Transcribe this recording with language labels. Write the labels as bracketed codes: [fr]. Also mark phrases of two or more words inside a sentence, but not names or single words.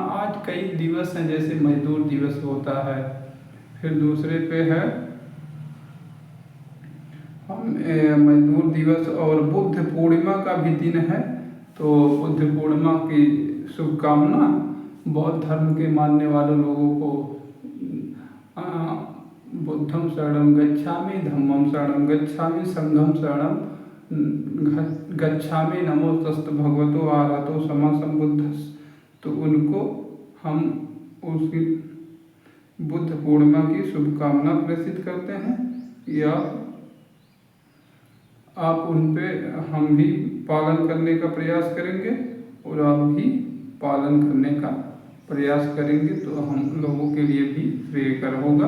[hi] आज कई दिवस हैं, जैसे मजदूर दिवस होता है, फिर दूसरे पे है हम मजदूर दिवस, और बुद्ध पूर्णिमा का भी दिन है। तो बुद्ध पूर्णिमा की शुभकामना। बौद्ध धर्म के मानने वाले लोगों को [pi] बुद्धम शरणं गच्छामि, धम्मं शरणं गच्छामि, संघं शरणं गच्छामि, नमोस्तस्तु भगवतो आरहतो सम्मा सम्बुद्धस्स। [hi] तो उनको हम उसकी बुद्ध पूर्णिमा की शुभकामना प्रेषित करते हैं, या आप उन पे हम भी पालन करने का प्रयास करेंगे और आप भी पालन करने का प्रयास करेंगे, तो हम लोगों के लिए भी श्रेयकर होगा।